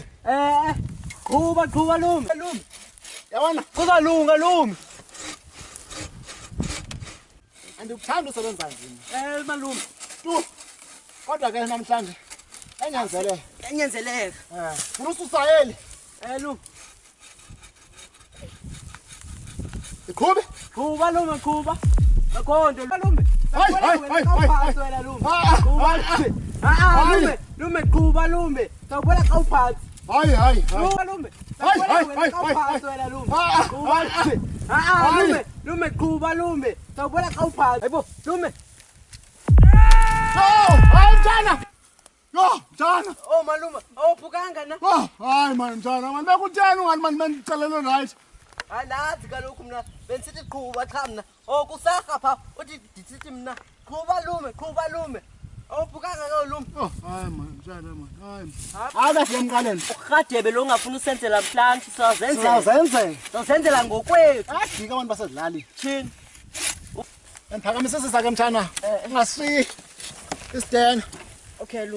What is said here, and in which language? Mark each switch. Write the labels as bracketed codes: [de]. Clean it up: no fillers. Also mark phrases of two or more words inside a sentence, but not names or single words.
[xh] Qhuba lume. Yabona? Kuzalunga lume. Andikuthanda usebenza nzima. Malume. Tu. Kodwa ke namhlanje enyanzeleke. Enyanzeleka. Funa ususayeli. Lume. Ikhube? Qhuba lume qhuba. Akhondo lume. Lume qhuba lume. Sawubona xa uphansi. Hayi. Lume. Lume qhuba lume. Sawubona xa uphansi. Hayibo lume. Hayi mntana. Yo, mntana. Oh malume, awuphukanga na? Hayi man mntana, man bekutheni ungani man mendicelele right. Alazi kaloku mna benisithi qhuba cha mna. Kusarha pha uthi ndisithi mna qhuba lume. Awuphukanga ke lume. Hayi man mntana man. Hayi. Akahle emqaleni. Urhadebe lo ungafuna usenzela namhlanje Sizenzela ngokwethu. Ajika abantu basedlali. Thini? Endiphakamisisa ke mntana. Ungasiyi isidena. Okay lume.